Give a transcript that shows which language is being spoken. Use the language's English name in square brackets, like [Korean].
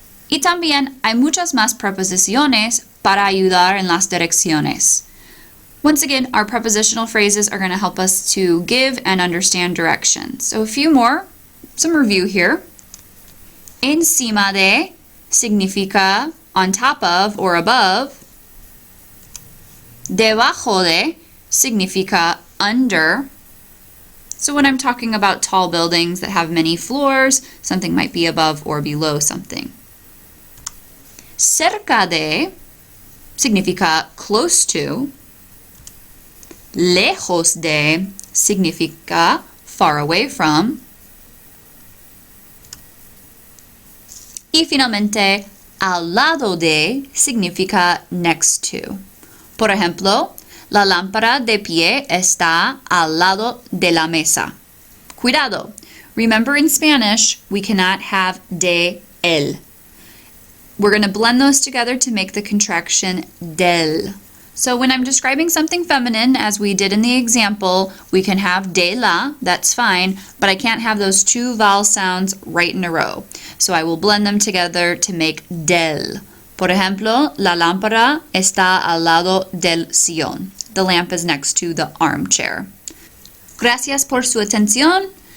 [Spanish] Y también hay muchas más preposiciones para ayudar en las direcciones. [English] Once again, our prepositional phrases are going to help us to give and understand directions. So a few more, some review here. [Spanish] Encima de significa [English] on top of or above. [Spanish] Debajo de significa under. [English] So when I'm talking about tall buildings that have many floors, something might be above or below something. [Spanish] Cerca de significa close to. Lejos de significa far away from. Y finalmente, al lado de significa next to. Por ejemplo, la lámpara de pie está al lado de la mesa. Cuidado! [English] Remember in Spanish, we cannot have de el. We're going to blend those together to make the contraction del. So when I'm describing something feminine, as we did in the example, we can have de la, that's fine, but I can't have those two vowel sounds right in a row. So I will blend them together to make del. [Spanish] Por ejemplo, la lámpara está al lado del sillón. [English] The lamp is next to the armchair. [Spanish] Gracias por su atención.